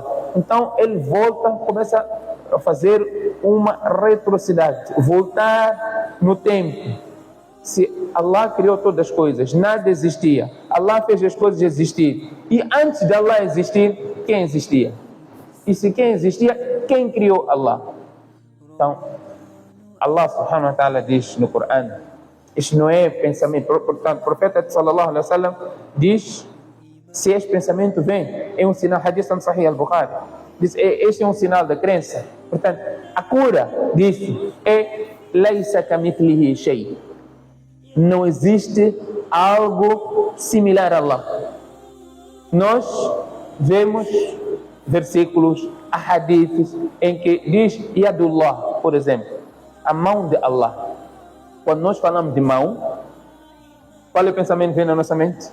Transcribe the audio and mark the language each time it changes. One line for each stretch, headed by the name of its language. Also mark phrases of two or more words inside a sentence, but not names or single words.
Portuguese: Então ele volta, começa a fazer uma retrocidade, voltar no tempo. Se Allah criou todas as coisas, nada existia. Allah fez as coisas existir. E antes de Allah existir, quem existia? E se quem existia, quem criou Allah? Então,
Arabic: الله سبحانه وتعالى
Portuguese: diz no Corão, isto não é pensamento. Portanto, o profeta
Arabic: صلى الله عليه وسلم
Portuguese: diz: se este pensamento vem, é um sinal. Hadith Sahih al-Bukhari diz: este é um sinal da crença. Portanto, a cura disso é
Arabic: ليس كمثله شيء.
Portuguese: Não existe algo similar a Allah. Nós vemos versículos, hadiths, em que diz Yadullah, por exemplo, a mão de Allah. Quando nós falamos de mão, qual é o pensamento que vem na nossa mente?